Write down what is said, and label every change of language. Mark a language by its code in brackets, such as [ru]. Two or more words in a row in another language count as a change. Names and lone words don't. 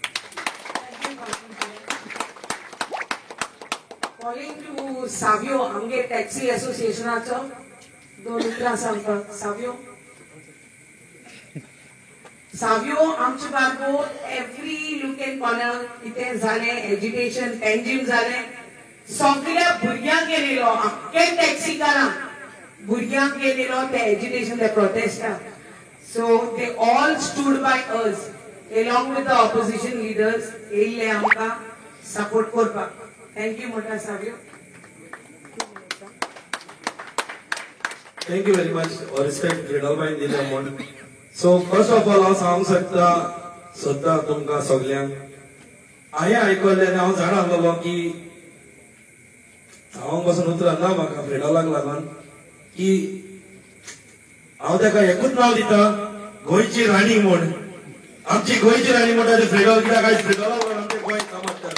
[en] Calling to Savio, [kok] आमगे टॅक्सी असोसिएशनाचो 2 मित्रां सांगपाक सावियो आमचे बारबो [en] every look and corner [kok] कितें जालें एज्युकेशन पेंजीम जालें सगळ्या भुरग्यांक गेलेलो अख्खे टॅक्सीकारांक भुरग्यांक गेलेलो ते एज्युकेशन ते प्रोटेस्टाक [en] so they all stood by us along with the opposition leaders [kok] येयल्ले आमकां सपोर्ट करपाक थँक्यू मोठा सावियो [en] Thank you very much for respect Fredolbain [kok] दिले म्हणून. [en] So first of all [kok] हांव सांगूंक सोदता तुमकां सगल्यांक हांवें आयकल्लें आनी हांव जाणा आसलोलो की हांव बसून उतरां ना म्हाका फ्रेडोलाक लागून की हांव ताका एकूच नांव दिता गोंयची राणी म्हूण आमची गोंयची राणी म्हणटा ती फ्रेडोल कित्याक आयज फ्रेडोला लागून आमचें गोंय समजता.